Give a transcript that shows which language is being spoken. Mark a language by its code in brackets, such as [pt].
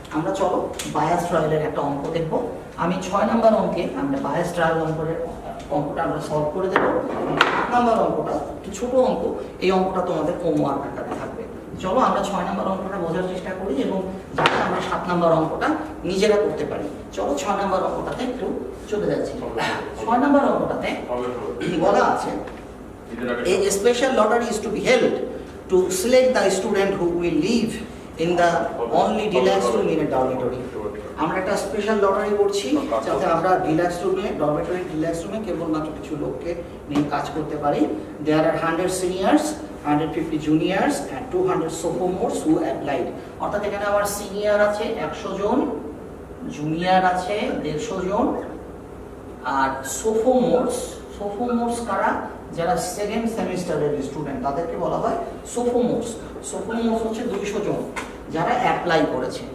[bn] আমরা চলো বায়াস ট্রায়ালের একটা অঙ্ক দেখব। আমি 6 নাম্বার অঙ্কে আমরা বায়াস ট্রায়াল অঙ্কটা আমরা সলভ করে দেবো। 7 নাম্বার অঙ্কটা একটু ছোট অঙ্ক, এই অঙ্কটা তোমাদের হোমওয়ার্ক আকারে থাকবে। চলো আমরা 6 নাম্বার অঙ্কটা বোঝার চেষ্টা করি এবং যাতে আমরা 7 নাম্বার অঙ্কটা নিজেরা করতে পারি। চলো 6 নাম্বার অঙ্কটাতে একটু চলে যাচ্ছি। 6 নাম্বার অঙ্কটাতে বলা আছে [en] a special lottery is to be held to select the student who will live in the only deluxe room in a dormitory. [bn] আমরা একটা স্পেশাল লটারি করছি যাতে আমরা ডিলাক্স রুমে কেবলমাত্র কিছু লোককে নিয়ে কাজ করতে পারি। [en] There are 100 seniors, 150 juniors and 200 sophomores who applied. [bn] অর্থাৎ এখানে আমার সিনিয়র আছে 100 জন, জুনিয়র আছে 150 জন, আর সোফোমোর্স কারা, যারা সেকেন্ড সেমিস্টারের স্টুডেন্ট তাদেরকে বলা হয় সোফোমোর্স হচ্ছে 200 জন যারা অ্যাপ্লাই করেছে।